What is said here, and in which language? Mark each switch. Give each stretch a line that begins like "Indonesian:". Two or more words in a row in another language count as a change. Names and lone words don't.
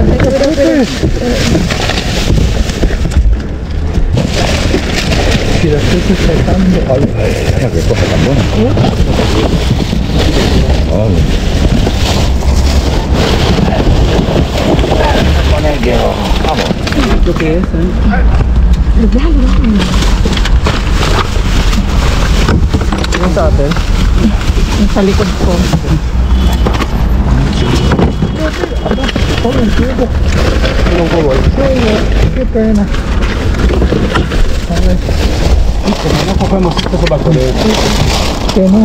Spanish: Si la estoy sujetando. Ay, que coge tan bueno. Vamos. ¿Esto qué es?
Filipino: Ano sa atin? Sa likod ko. Anong kulay?
Spanish: Qué pena. Como no cogemos esto se va a correr. Que no.